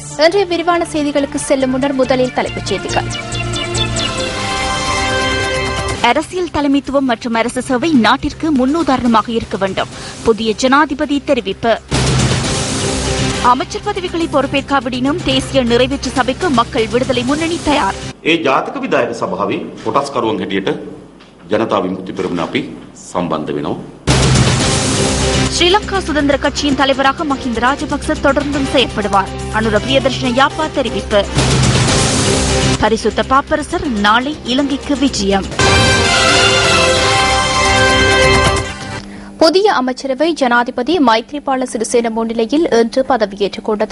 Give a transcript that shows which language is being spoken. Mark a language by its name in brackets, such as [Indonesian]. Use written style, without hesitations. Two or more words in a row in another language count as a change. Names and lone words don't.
[Tamil] இன்றைய விரிவான செய்திகளுக்கு செல்லும் முன்னர் முதலில் தலைப்புச் செய்திகள். அரசியல் தலைமைத்துவம் மற்றும் அரசு சேவை நாட்டிற்கு முன்னுதாரணமாக இருக்க வேண்டும். புதிய ஜனாதிபதி தெரிவிப்பு. அமைச்சர் பதவிகளை பொறுப்பேற்காவிடனும் தேசிய நிறைவேற்று சபைக்கு மக்கள் விடுதலை முன்னணி தயார். [Sinhala] ජාතික විධායක සභාවේ කොටස්කරුවන් හැටියට ජනතා විමුක්ති පෙරමුණ අපි සම්බන්ධ වෙනවා. [Tamil] ஸ்ரீலங்கா சுதந்திர கட்சியின் தலைவராக மஹிந்த ராஜபக்ச தொடர்ந்தும் செயற்படுவார். அனுர பிரியதர்ஷன யாப்பா தெரிவிப்பு. பரிசுத்த பாப்பரசர் நாளை இலங்கைக்கு விஜயம். புதிய அமைச்சரவை ஜனாதிபதி மைத்ரிபால சிறிசேன முன்னிலையில் இன்று பதவியேற்றுக் கொண்டது.